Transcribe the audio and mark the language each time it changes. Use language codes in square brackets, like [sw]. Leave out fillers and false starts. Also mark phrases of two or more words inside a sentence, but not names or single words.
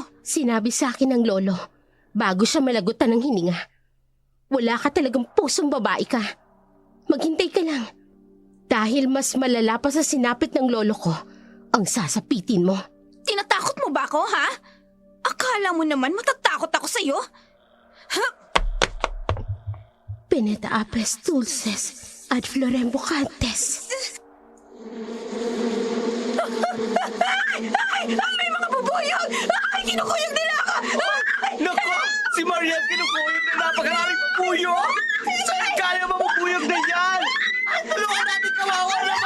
[tl] Sinabi sa akin ng lolo bago siya malagutan ng hininga. Wala ka talagang pusong babae ka. Maghintay ka lang. Dahil mas malala pa sa sinapit ng lolo ko ang sasapitin mo. Tinatakot mo ba ako, ha? Akala mo naman matatakot ako sa'yo? Ha? [la] Pineta apes dulces ad florem vocantes. [tl] Ay! May mga bubuyog! Ay! Kinukuyog nila ako! Naku! Si Mariel kinukuyog na napakaraming puyo! Saan kaya mamupuyog na yan? Tulungan natin kawawa naman!